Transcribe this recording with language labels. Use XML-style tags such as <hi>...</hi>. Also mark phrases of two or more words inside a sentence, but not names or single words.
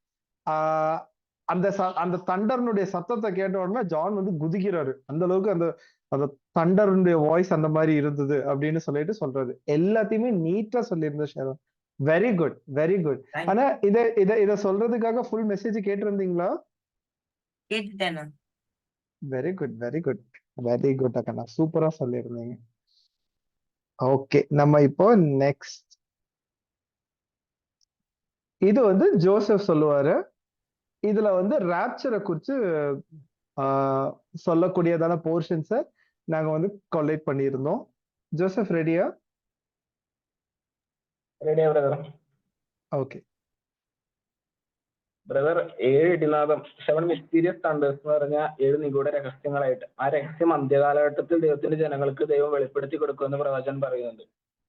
<ta>அந்த தண்டர்னுடைய சத்தத்தை கேட்ட உடனே ஜான் வந்து குதிக்கிறாரு. அந்த அளவுக்கு அந்த அந்த தண்டருடைய வாய்ஸ் அந்த மாதிரி இருந்தது அப்படின்னு சொல்லிட்டு சொல்றாரு. எல்லாத்தையுமே நீட்டா சொல்லியிருந்த ஷாரோன்.</ta> <en>Very good, very good.</en> <ta>ஆனா இத சொல்றதுக்காக</ta> <en>full message</en> <ta>கேட்டிருந்தீங்களா? கேட்டுட்டேன்.</ta> <en>very good, very good, very good</en> <ta>அக்கா, சூப்பரா சொல்லியிருந்தீங்க. ஓகே, நம்ம இப்போ நெக்ஸ்ட் இது வந்து ஜோசப் சொல்லுவாரு. இதுல வந்து ராப்சரை குறிச்சு சொல்லக்கூடியதான போர்ஷன்ஸை நாங்க வந்து கொலேட் பண்ணியிருந்தோம். ஜோசப் ரெடியா?</ta> <ml>റെഡിയാ ബ്രദർ. ഓക്കെ ബ്രദർ, 7 ഇടിനാദം, 7</ml> <en>mysterious thunders</en> <ml>എന്ന് പറഞ്ഞാൽ 7 നിഗൂഢ രഹസ്യങ്ങളായിട്ട്, ആ രഹസ്യം അന്ത്യകാലഘട്ടത്തിൽ ദൈവത്തിന്റെ ജനങ്ങൾക്ക് ദൈവം വെളിപ്പെടുത്തി കൊടുക്കുമെന്ന് പ്രവചനം പറയുന്നുണ്ട്.</ml>